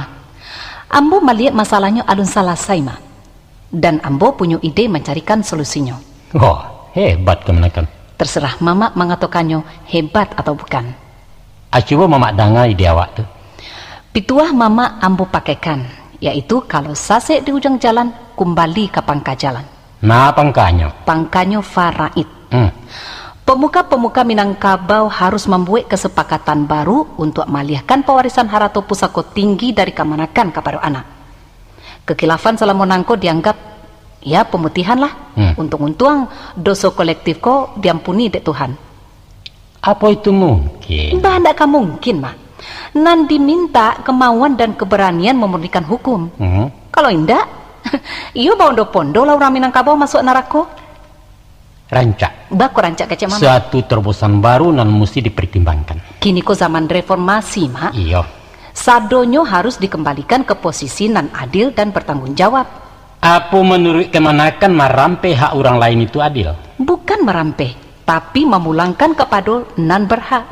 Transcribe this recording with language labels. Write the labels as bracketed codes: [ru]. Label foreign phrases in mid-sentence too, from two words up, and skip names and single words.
[id] Ambo melihat masalahnya alun selesai, Mak. Dan ambo punya ide mencarikan solusinya. Oh, hebat kemenakan. Terserah Mama mengatakannya hebat atau bukan. Coba Mama dengar ide awak tu. Pituah Mama ambo pakaikan, yaitu kalau sasek di ujung jalan, kembali ke pangka jalan. Nah, pangkanya? Pangkanya faraid. Pemuka-pemuka Minangkabau harus membuat kesepakatan baru untuk mengalihkan pewarisan harta pusaka tinggi dari kemanakan kepada anak. Kekhilafan selama nangko dianggap ya pemutihan lah. Untung-untung dosa kolektif kok diampuni dek Tuhan. Apa itu mungkin? Bah, ndak mungkin, Mak. Nan diminta kemauan dan keberanian memurnikan hukum. Kalau indak, iyo bondo-pondo lah orang Minangkabau masuk neraka. Rancak. Baku rancak kece Mama. Suatu terobosan baru nan mesti dipertimbangkan. Kini kok zaman reformasi, Mak. Iya. Sadonyo harus dikembalikan ke posisi nan adil dan bertanggung jawab. Apa menurut kemanakan merampe hak orang lain itu adil? Bukan merampe, tapi memulangkan kepada nan berhak.